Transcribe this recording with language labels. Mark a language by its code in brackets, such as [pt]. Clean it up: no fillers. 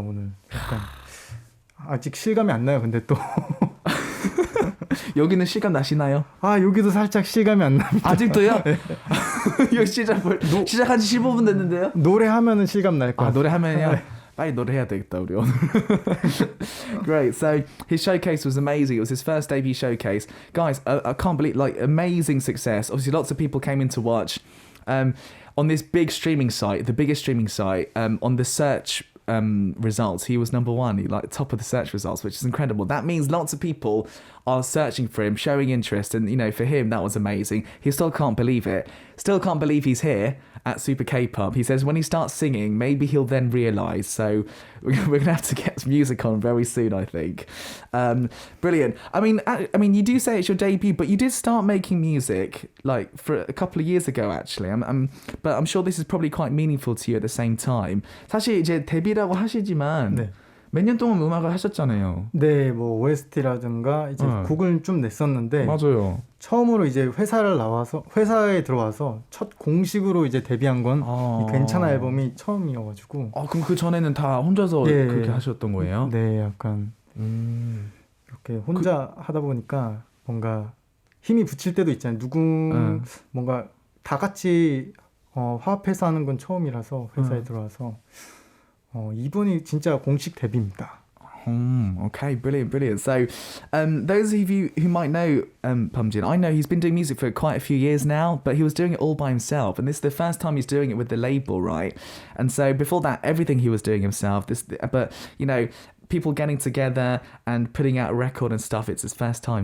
[ko] 오늘 약간 아직 실감이 안 나요. 근데 또 여기는 실감 나시나요? 여기도 살짝 실감이 안 납니다. 아직도요? 네. 이거 시작한 지 15분 됐는데요? 노래하면은 실감 날 것 같아요. 노래하면요? 빨리 노래해야 되겠다 우리 오늘. [en] Great. So his showcase was amazing. It was his first debut showcase. Guys, I can't believe, amazing success. Obviously lots of people came in to watch. On this big streaming site, the biggest streaming site, on the search results, he was number one. He top of the search results, which is incredible. That means lots of people are searching for him, showing interest, and for him that was amazing. He still can't believe it. Still can't believe he's here at Super K-pop. He says when he starts singing, maybe he'll then realise. So we're gonna have to get some music on very soon, I think. Brilliant. I mean, you do say it's your debut, but you did start making music for a couple of years ago, actually. But I'm sure this is probably quite meaningful to you at the same time. [ko] 사실 이제 데뷔라고 하시지만. 네. 몇 년 동안 음악을 하셨잖아요. 네, 뭐 OST라든가 이제 곡을 좀 냈었는데 맞아요. 처음으로 이제 회사에 들어와서 첫 공식으로 이제 데뷔한 건 이 괜찮아 앨범이 처음이어가지고. 그럼 그 전에는 다 혼자서 그렇게 하셨던 거예요? 네, 약간 혼자 하다 보니까 뭔가 힘이 붙일 때도 있잖아요. 뭔가 다 같이 화합해서 하는 건 처음이라서 회사에 들어와서 이번이 진짜 공식 데뷔입니다. [en] Okay, brilliant, brilliant. So, those of you who might know BUMJIN, I know he's been doing music for quite a few years now, but he was doing it all by himself, and this is the first time he's doing it with the label, right? And so before that, everything he was doing himself. But you know, people getting together and putting out a record and stuff, it's his first time.